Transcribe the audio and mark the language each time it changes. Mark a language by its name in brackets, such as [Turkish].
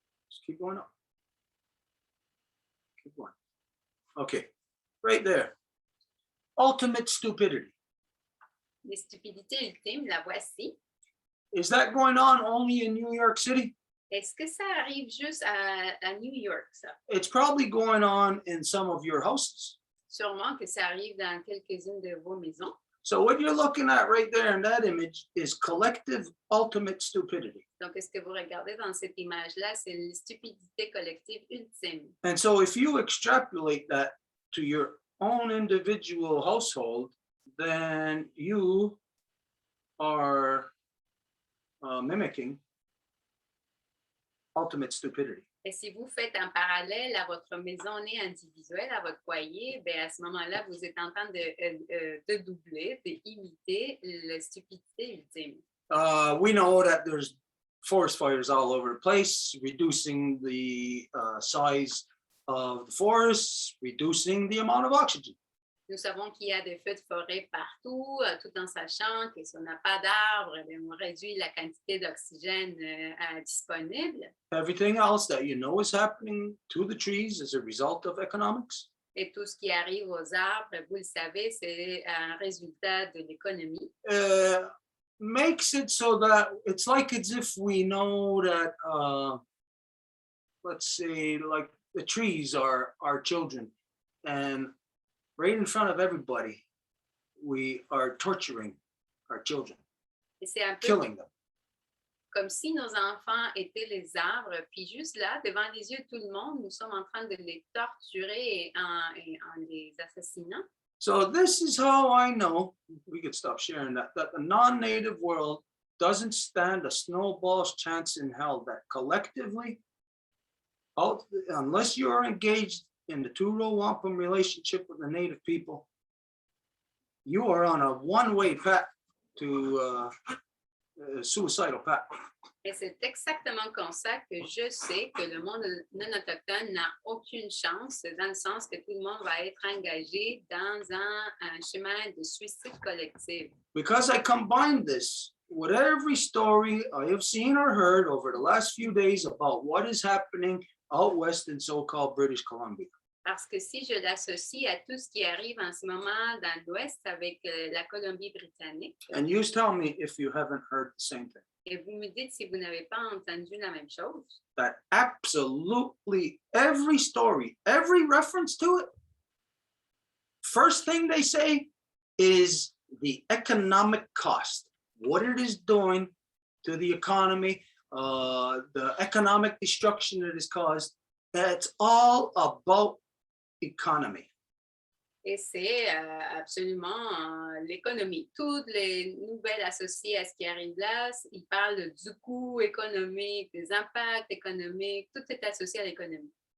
[English] Just keep going up. Keep going. Okay, right there. Ultimate stupidity. [French] Les stupidités ultimes, la voici. [English] Is that going on only in New York City? [French] Est-ce que ça arrive juste à New York, ça? [English] It's probably going on in some of your houses. [French] Sûrement que ça arrive dans quelques-unes de vos maisons. [English] So what you're looking at right there in that image is collective ultimate stupidity. [French] Donc, ce que vous regardez dans cette image-là, c'est les stupidités collectives ultimes. [English] And so if you extrapolate that to your own individual household, then you are mimicking ultimate stupidity. [French] Et si vous faites un parallèle à votre maisonnée individuelle, à votre foyer, bien à ce moment-là, vous êtes en train de doubler, d'imiter la stupidité ultime. [English] We know that there's forest fires all over the place, reducing the size of the forests, reducing the amount of oxygen. [French] Nous savons qu'il y a des feux de forêt partout, tout en sachant que si on n'a pas d'arbres, on réduit la quantité d'oxygène disponible. [English] Everything else that you know is happening to the trees as a result of economics. [French] Et tout ce qui arrive aux arbres, vous le savez, c'est un résultat de l'économie. [English] Makes it so that it's like as if we know that, let's say, like the trees are our children, and right in front of everybody, we are torturing our children, [French] Et c'est un peu [English] killing them. [French] comme si nos enfants étaient les arbres, puis juste là, devant les yeux de tout le monde, nous sommes en train de les torturer en les assassinant. [English] So this is how I know, we could stop sharing that the non-native world doesn't stand a snowball's chance in hell, that collectively, unless you're engaged in the two-row wampum relationship with the native people, you are on a one-way path to suicidal path. [French] Et c'est exactement comme ça que je sais que le monde non autochtone n'a aucune chance, dans le sens que tout le monde va être engagé dans un chemin de suicide collectif. [English] Because I combined this with every story I have seen or heard over the last few days about what is happening out west in so-called British Columbia. [French] Parce que si je l'associe à tout ce qui arrive en ce moment dans l'Ouest avec la Colombie-Britannique, [English] And you tell me if you haven't heard the same thing. [French] et vous me dites si vous n'avez pas entendu la même chose, [English] That absolutely every story, every reference to it, first thing they say is the economic cost, what it is doing to the economy, the economic destruction that is caused. That's all about economy. [French] et c'est absolument l'économie. Toutes les nouvelles associées à ce qui arrive là, ils parlent du coût économique, des impacts économiques, tout est associé à l'économie.